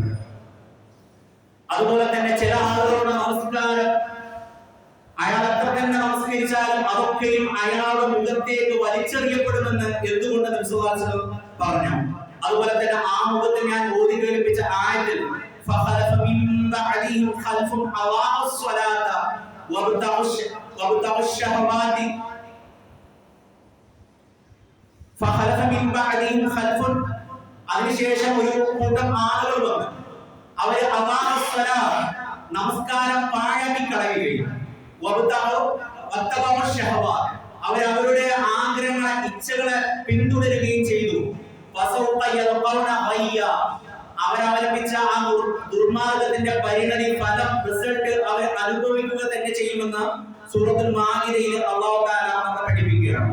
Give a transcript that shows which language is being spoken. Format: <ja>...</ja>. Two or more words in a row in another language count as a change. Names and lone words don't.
<ml>അതുപോലെ തന്നെ ചില ആളുകളുടെ നമസ്കാരം അയാൾ എത്ര തന്നെ നമസ്കരിച്ചാലും അതൊക്കെയും അയാളുടെ മുഖത്തേക്ക് വലിച്ചെറിയപ്പെടുമെന്ന് എന്തുകൊണ്ട് നബി</ml> <ar>صلى الله عليه وسلم</ar> <ml>പറഞ്ഞു. അതുപോലെ തന്നെ ആ മുഖത്ത് ഞാൻ ഓതി കേൾപ്പിച്ച ആയത്തിൽ</ml> <ar>فخلف من بعدهم خلف أضاعوا الصلاة وابتغوا الشهوات فخلف من بعدهم خلف</ar> <ml>അതിനുശേഷം ഒരു കൂട്ടം ആളുകൾ വന്നു. അവര് നമസ്കാരം പാഴാക്കി കളയുകയും അവർ അവരുടെ ആഗ്രഹങ്ങളെ ഇച്ഛകളെ പിന്തുടരുകയും ചെയ്തു. അവരവലംബിച്ച ആ ദുർമാർഗത്തിന്റെ പരിണതി ഫലം റിസൾട്ട് അവർ അനുഭവിക്കുക തന്നെ ചെയ്യുമെന്ന് സൂറത്തുൽ മാഇദയിൽ</ml> <ar>الله تعالى</ar> <ml>നമ്മളെ പഠിപ്പിക്കുകയാണ്.</ml>